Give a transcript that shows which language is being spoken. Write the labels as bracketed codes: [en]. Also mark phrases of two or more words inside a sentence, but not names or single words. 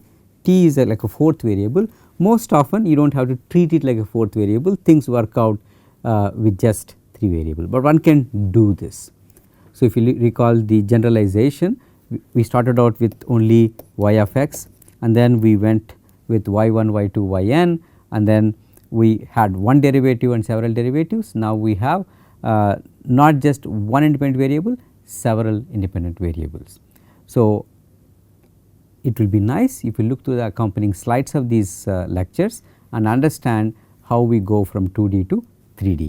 [en] T is like a 4th variable. Most often you do not have to treat it like a 4th variable, things work out with just 3 variable, but one can do this. So, if you recall the generalization, we started out with only y of x, and then we went with y1, y2, yn, and then we had one derivative and several derivatives. Now, we have not just one independent variable, several independent variables. So, it will be nice if you look to the accompanying slides of these lectures and understand how we go from 2D to 3D.